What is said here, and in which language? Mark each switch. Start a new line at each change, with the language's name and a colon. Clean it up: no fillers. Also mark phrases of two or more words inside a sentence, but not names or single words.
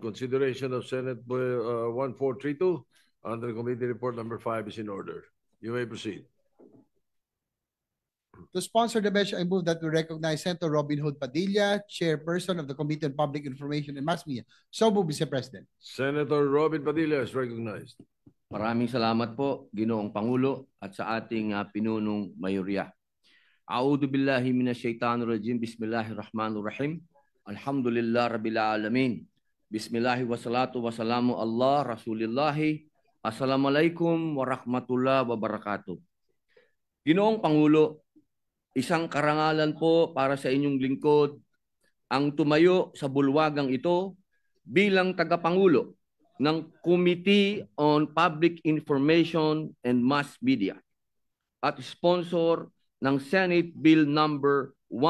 English: Consideration of Senate Bill 1432 under Committee Report number 5 is in order. You may proceed. To sponsor the measure, I move that we recognize Senator Robin Hood Padilla, Chairperson of the Committee on Public Information and Mass Media. So move, Mr. President. Senator Robin Padilla is recognized.
Filipino: Maraming salamat po, Ginoong Pangulo, at sa ating pinunong mayorya.
Arabic: أعوذ بالله من الشيطان الرجيم. بسم الله الرحمن الرحيم. الحمد لله رب العالمين. بسم الله والصلاة والسلام الله رسول الله. السلام عليكم ورحمة الله وبركاته.
Filipino: Ginoong Pangulo, isang karangalan po para sa inyong lingkod ang tumayo sa bulwagang ito bilang tagapangulo ng
English: Committee on Public Information and Mass Media
Filipino: at sponsor ng
English: Senate Bill number